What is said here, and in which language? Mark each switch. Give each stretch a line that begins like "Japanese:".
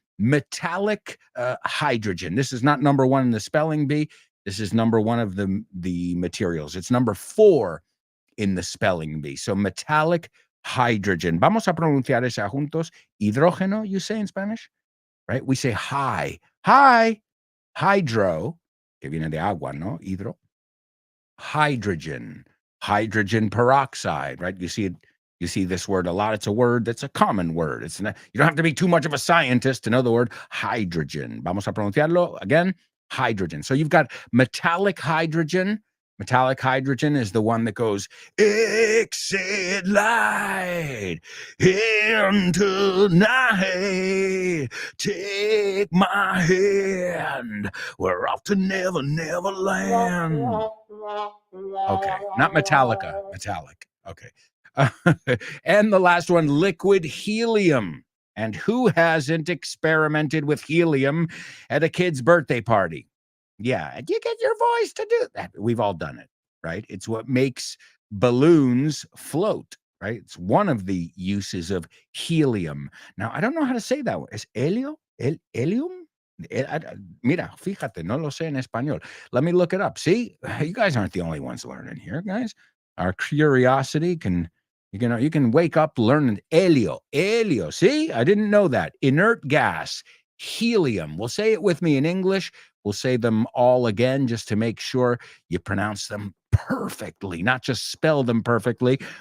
English: metallic hydrogen. This is not number one in the spelling bee. This is number one of the materials. It's number 4 in the spelling bee.
Spanish: So metallic hydrogen. Vamos a pronunciar esa juntos.
English: Hidrógeno, you say in Spanish, right? We say high.
Spanish: Hydro, que viene de agua, ¿no? Hidro.
English: Hydrogen peroxide, right? You see this word a lot. It's a word that's a common word. It's not, you don't have to be too much of a scientist to know the word hydrogen.
Spanish: Vamos a pronunciarlo
English: again. Hydrogen. So you've got metallic hydrogen. Metallic hydrogen is the one that goes, exit light into night, take my hand, we're off to never, never land. Okay, not Metallica, metallic. Okay. And the last one, liquid helium. And who hasn't experimented with helium at a kid's birthday party? Yeah, and you get your voice to do that. We've all done it, right? It's what makes balloons float, right? It's one of the uses of helium. Now, I don't know how to say that one.
Spanish: ¿Es helio? Helium? Mira, fíjate, no lo sé en español.
English: Let me look it up. See, you guys aren't the only ones learning here, guys. Our curiosity can, you can wake up learning helio. See, I didn't know that. Inert gas, helium. We'll say it with me in English. We'll say them all again just to make sure you pronounce them perfectly, not just spell them perfectly.